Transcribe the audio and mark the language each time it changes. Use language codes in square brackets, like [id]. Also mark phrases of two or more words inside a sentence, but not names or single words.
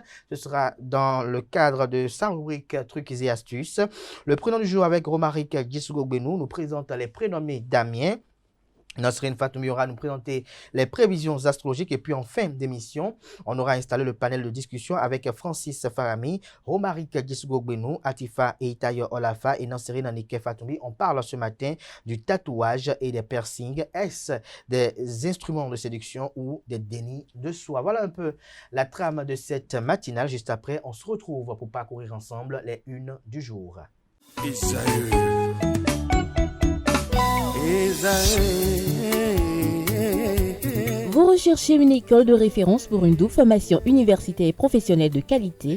[fr] Ce sera dans le cadre de sa rubrique Trucs et astuces. Le prénom du jour avec Romaric Djissougo-Benou nous présente les prénommés Damien. Nasrine Fatoumi aura nous présenter les prévisions astrologiques et puis en fin d'émission, on aura installé le panel de discussion avec Francis Farami, Romaric Djissougo-Benou, Atifa Eitayo Olafa et Nasrine Anike Fatoumi. On parle ce matin du tatouage et des piercings. Est-ce des instruments de séduction ou des dénis de soi? Voilà un peu la trame de cette matinale. Juste après, on se retrouve pour parcourir ensemble les unes du jour. Vous recherchez une école de référence pour une double formation universitaire et professionnelle de qualité?